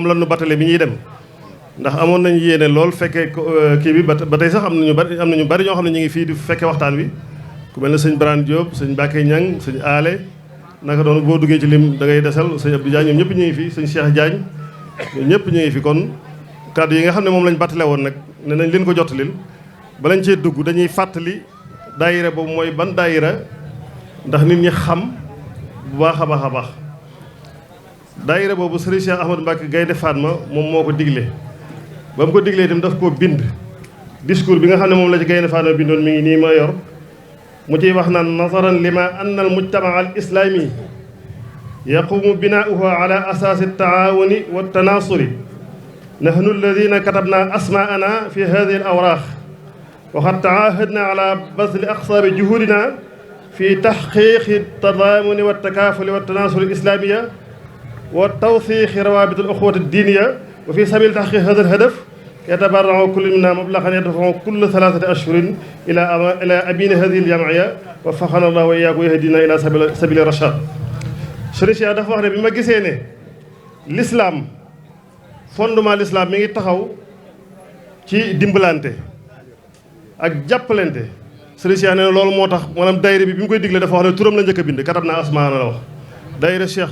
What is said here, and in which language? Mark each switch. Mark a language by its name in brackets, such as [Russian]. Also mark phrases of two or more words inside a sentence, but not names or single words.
[Wolof] la ñu batale bi ñuy dem ndax amoon nañ yéene lool fekkee kii bi ba tey sax am nañu bari ñoo xam ne ñu ngi fii di fekkee waxtaan wi ku mel ne sëñ Barane Diop sëñ Mbacke Niang sëñ Aale naka doon boo duggee ci lim da ngay desal sëñ Abdou Diagne ñoom ñëpp ñu ngi fi sëñ Cheikh Diagne ñoom ñëpp ñu ngi fi kon kàddu yi nga xam ne moom lañ battale woon nag ne nañ leen ko jottalil balañ cee dugg dañuy fàttali daayira boobu mooy ban daayira ndax nit ñi xam bu baax a baax a baax daayira boobu sëriñ Cheikh Ahmadou Mbacke Gaynde Fatma moom moo ko digle ba mu ko diglee itam daf koo bind discours bi nga xam ne moom la ci Gaynde Fatma bindoon mi ngi nii ma yor mu ciy wax naan [Arabic] نظرا لما أن المجتمع الإسلامي يقوم بناؤه على أساس التعاون والتناصر نحن الذين كتبنا أسماءنا في هذه الأوراق وقد تعاهدنا على بذل أقصى جهودنا في تحقيق التضامن والتكافل والتناصر الإسلامية وتوسيع روابط الأخوة الدينية وفي سبيل تحقيق هذا الهدف يتبرع كل منا مبلغا يدفعه كل 3 أشهر إلى بني هذه الجمعية ووفقنا الله وإياكم ويهدينا إلى سبيل الرشاد. [Wolof] Sëriñ Cheikh dafa wax ne bi ma gisee ne [French] l'islam fondement l'islam [Wolof] mi ngi taxaw ci dimbalante ak jàppalante. Sëriñ Cheikh nee na loolu moo tax maanaam daayira bi mu koy digle dafa wax ne turam la njëkk a bind [Arabic] كتبنا أسماءنا [Wolof] la wax daayira Cheikh